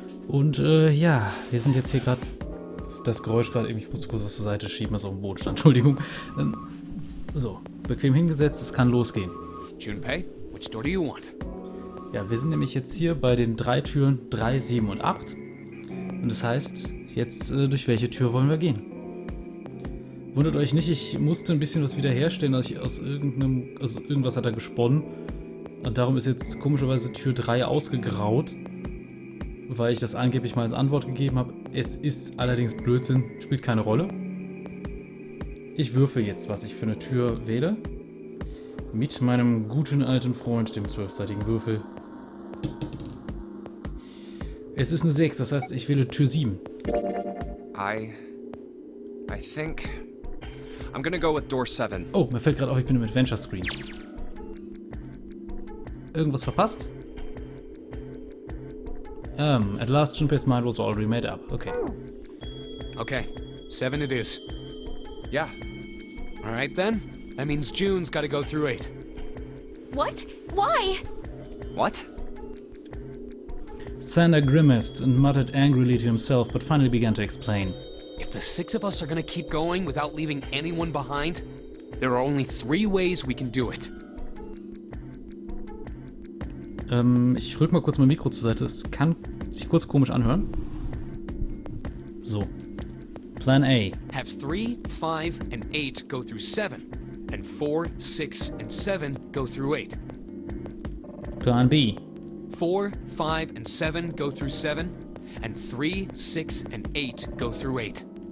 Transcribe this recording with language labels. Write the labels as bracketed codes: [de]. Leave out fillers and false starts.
[de] Und ja, wir sind jetzt hier gerade, das Geräusch gerade eben, ich musste kurz was zur Seite schieben, was auf dem Boden stand, Entschuldigung. So, bequem hingesetzt, es kann losgehen. [en] Junpei, which door do you want? [de] Ja, wir sind nämlich jetzt hier bei den drei Türen 3, 7 und 8. Und das heißt, jetzt durch welche Tür wollen wir gehen? Wundert euch nicht, ich musste ein bisschen was wiederherstellen, aus irgendwas hat er gesponnen. Und darum ist jetzt komischerweise Tür 3 ausgegraut, weil ich das angeblich mal als Antwort gegeben habe. Es ist allerdings Blödsinn, spielt keine Rolle. Ich würfel jetzt, was ich für eine Tür wähle. Mit meinem guten alten Freund, dem 12-seitigen Würfel. Es ist eine 6, das heißt, ich wähle Tür 7. [en] I think I'm gonna go with door 7. [de] Oh, mir fällt gerade auf, ich bin im Adventure Screen. Irgendwas verpasst? [en] At last Junpei's mind was already made up. Okay. Okay, 7 it is. Yeah. All right then. That means June's got to go through 8. What? Why? What? Sander grimaced and muttered angrily to himself, but finally began to explain. If the 6 of us are gonna keep going without leaving anyone behind, there are only 3 ways we can do it. [de] Ich rück mal kurz mein Mikro zur Seite. Es kann sich kurz komisch anhören. So. Plan A. [en] Have 3, 5, and 8 go through 7, and 4, 6, and 7 go through 8. Plan B. 4, 5, and 7 go through 7, and 3, 6, and 8 go through 8.